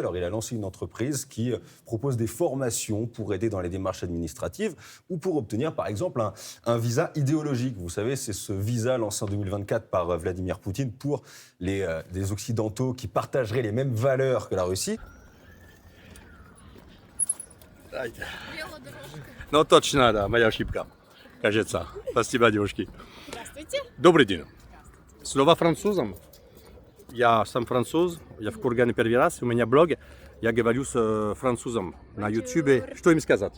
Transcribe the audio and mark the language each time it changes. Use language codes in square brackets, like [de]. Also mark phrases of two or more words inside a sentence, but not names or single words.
[fr] Alors, il a lancé une entreprise qui propose des formations pour aider dans les démarches administratives ou pour obtenir, par exemple, un visa idéologique. Vous savez, c'est ce visa lancé en 2024 par Vladimir Poutine pour des Occidentaux qui partageraient les mêmes valeurs que la Russie. [ru] No точно, да, моя ошибка. Кажется. Спасибо, девушки. Здравствуйте. Добрый день. Слова французом. Я сам француз, я в Кургане первый раз, у меня блог, я говорю с французом на YouTube. Что им сказать?